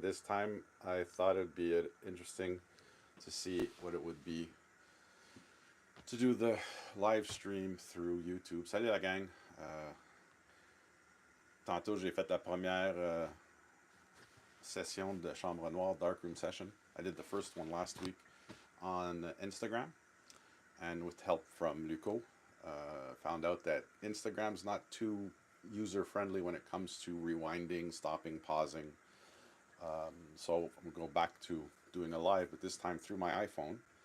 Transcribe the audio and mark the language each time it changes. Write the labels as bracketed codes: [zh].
[en] This time I thought it'd be interesting to see what it would be to do the live stream through YouTube. [fr] Salut la gang. Tantôt j'ai fait la première session de Chambre Noire, [en] Darkroom session. I did the first one last week on Instagram, and with help from Luco, found out that Instagram's not too user friendly when it comes to rewinding, stopping, pausing. So I'm going to go back to doing a live, but this time through my iPhone.